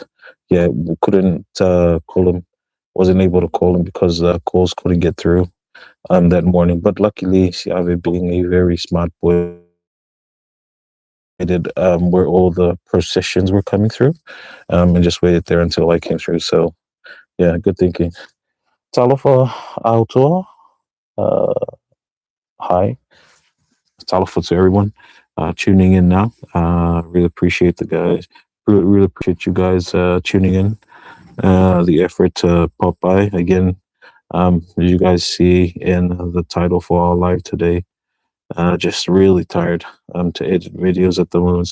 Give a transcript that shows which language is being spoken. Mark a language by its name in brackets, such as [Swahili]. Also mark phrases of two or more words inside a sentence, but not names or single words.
[English] Yeah, we couldn't call him, wasn't able to call him because calls couldn't get through that morning. But luckily, Siave, being a very smart boy, waited where all the processions were coming through and just waited there until I came through. So, yeah, good thinking. [Samoan] Talofa Aotoa. [English] Uh, Hi. Talofa to everyone tuning in now. Really appreciate the guys. Really appreciate you guys tuning in. The effort to pop by again. As you guys see in the title for our live today, just really tired to edit videos at the moment.